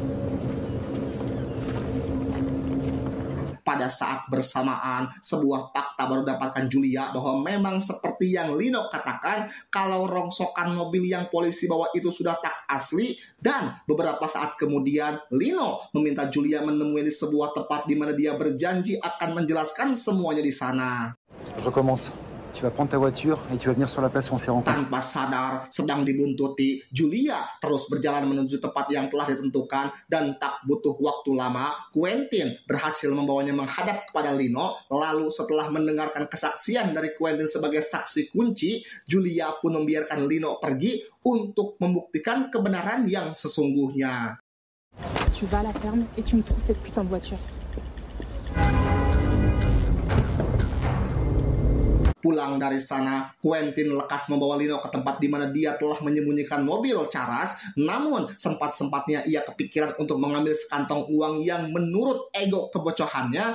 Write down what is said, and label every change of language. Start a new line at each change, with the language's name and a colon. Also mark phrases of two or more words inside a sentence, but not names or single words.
Indonesian: Pada saat bersamaan, sebuah fakta baru dapatkan Julia bahwa memang seperti yang Lino katakan, kalau rongsokan mobil yang polisi bawa itu sudah tak asli. Dan beberapa saat kemudian, Lino meminta Julia menemui di sebuah tempat di mana dia berjanji akan menjelaskan semuanya di sana.
French: Je recommence. Tu vas prendre ta voiture et tu vas venir sur la place où on s'est rencontrés.
Indonesian: Tanpa sadar, sedang dibuntuti, Julia terus berjalan menuju tempat yang telah ditentukan dan tak butuh waktu lama, Quentin berhasil membawanya menghadap kepada Lino. Lalu setelah mendengarkan kesaksian dari Quentin sebagai saksi kunci, Julia pun membiarkan Lino pergi untuk membuktikan kebenaran yang sesungguhnya.
French: Tu vas à la ferme et tu me trouves cette putain de voiture.
Indonesian: Pulang dari sana, Quentin lekas membawa Lino ke tempat di mana dia telah menyembunyikan mobil Charas. Namun, sempat-sempatnya ia kepikiran untuk mengambil sekantong uang yang menurut ego kebocohannya.